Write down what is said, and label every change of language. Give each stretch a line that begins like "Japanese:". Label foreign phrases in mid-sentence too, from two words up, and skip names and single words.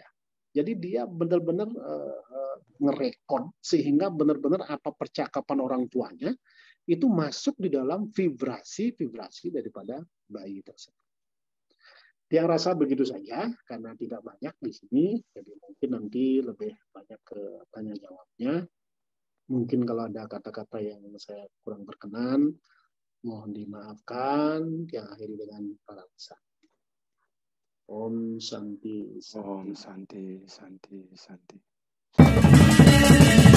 Indonesian: Jadi dia benar-benar ngerekod, sehingga benar-benar apa percakapan orang tuanya itu masuk di dalam vibrasi-vibrasi daripada bayi tersebut. Yang rasa begitu saja, karena tidak banyak di sini, jadi mungkin nanti lebih banyak ke tanya jawabnya. Mungkin kalau ada kata-kata yang saya kurang berkenan, mohon dimaafkan. Yang akhiri dengan para pesan.
Sanskrit: Om Santi Santi. Om Santi Santi Santi.